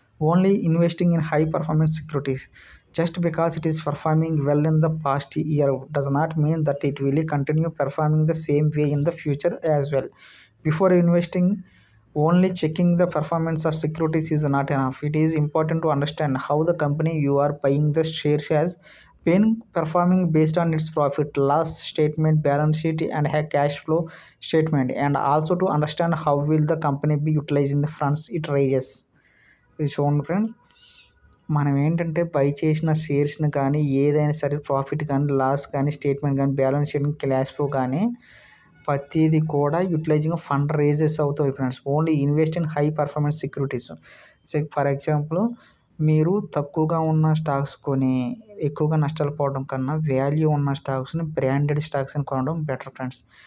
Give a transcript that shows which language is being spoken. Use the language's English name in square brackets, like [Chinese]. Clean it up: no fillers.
[English] Only investing in high performance securities. Just because it is performing well in the past year does not mean that it will continue performing the same way in the future as well. Before investing, only checking the performance of securities is not enough. It is important to understand how the company you are buying the shares has been performing based on its profit loss statement, balance sheet, and cash flow statement, and also to understand how will the company be utilizing the funds it raises. [Telugu] ఇది చూడండి friends, మనం ఏంటంటే by చేసిన షేర్స్ని కానీ, ఏదైనా సరే profit కానీ, loss కానీ, స్టేట్మెంట్ కానీ, బ్యాలెన్స్ షీట్, క్యాష్ ఫ్లో కానీ ప్రతిదీ కూడా యూటిలైజింగ్ ఫండ్ రేజెస్ అవుతాయి friends. [English] Only invest in high performance securities. [Telugu] For example, మీరు తక్కువగా ఉన్న స్టాక్స్ కొని ఎక్కువగా నష్టాలు పోవడం కన్నా వాల్యూ ఉన్న స్టాక్స్ని, బ్రాండెడ్ స్టాక్స్ని కొనడం బెటర్ ఫ్రెండ్స్.